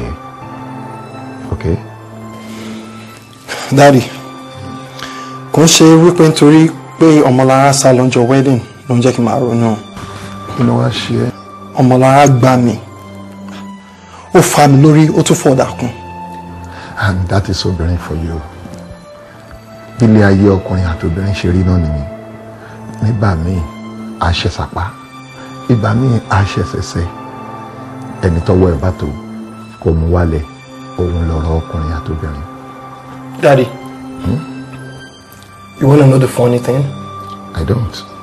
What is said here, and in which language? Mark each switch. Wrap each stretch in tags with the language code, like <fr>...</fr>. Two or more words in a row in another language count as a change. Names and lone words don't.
<en>Okay?</en> <yo>Daddy, kò ń ṣe wípé nítorí pé Ọmọlára sá lọ́jọ́ wedding ló ń jẹ́ kí n máa ronú. Kí ló wá ṣe ẹ́? Ọmọlára gbá mi. Ó fà mí lórí, ó tún fọ̀dà kún.</yo> <en>And that is obìnrin for you.</en> <yo>Ilé ayé ọkùnrin àti obìnrin ṣe rí náà nìyẹn. Nígbà míì, a ṣe sàpá. Ìgbà míì, a ṣe ṣẹ̀ṣẹ̀. Ẹni tọ́wọ́ ẹ̀ bá tó kò mú wálẹ̀. Òun lọ̀rọ̀ ọkùnrin àti obìnrin.</yo> <en>Daddy, you wanna know the funny thing? I don't.</en>